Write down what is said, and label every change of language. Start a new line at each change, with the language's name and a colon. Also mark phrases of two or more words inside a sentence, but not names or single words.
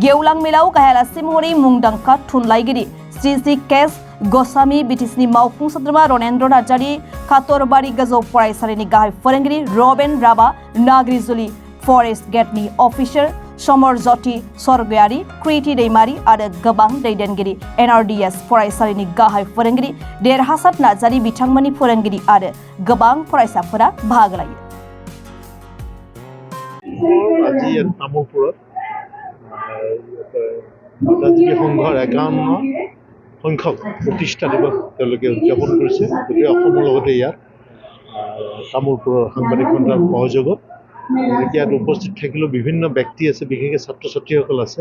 Bodo: गेवलां मेलाव गाहायालासि महरै मुंदांखा थुनलाइगिरि श्री केस गस्वामी, बिटिसिनि मावफुं सोद्रोमा रनेन्द्र नार्जारि, कातरबारि गोजौ फरायसालिनि गाहाय फोरोंगिरि रबेन राभा, नाग्रिजुलि फरेस्ट गेटनि अफिसार समरज्योति स्वर्गयारि, कृति दैमारि आरो गोबां दैदेनगिरि एनआरडिएस फरायसालिनि गाहाय फोरोंगिरि देरहासात नार्जारि बिथांमोननि फोरोंगिरि आरो गोबां फरायसाफोरा बाहागो लायो।
Assamese: আজি তামোলপুৰত বাৰ্তাজীৱী সংঘৰ 51 সংখ্যক প্ৰতিষ্ঠা দিৱস তেওঁলোকে উদযাপন কৰিছে। গতিকে অসমৰ লগতে ইয়াত তামোলপুৰৰ সাংবাদিক সন্থাৰ সহযোগত ইয়াত উপস্থিত থাকিলেও বিভিন্ন ব্যক্তি আছে, বিশেষকৈ ছাত্ৰ ছাত্ৰীসকল আছে।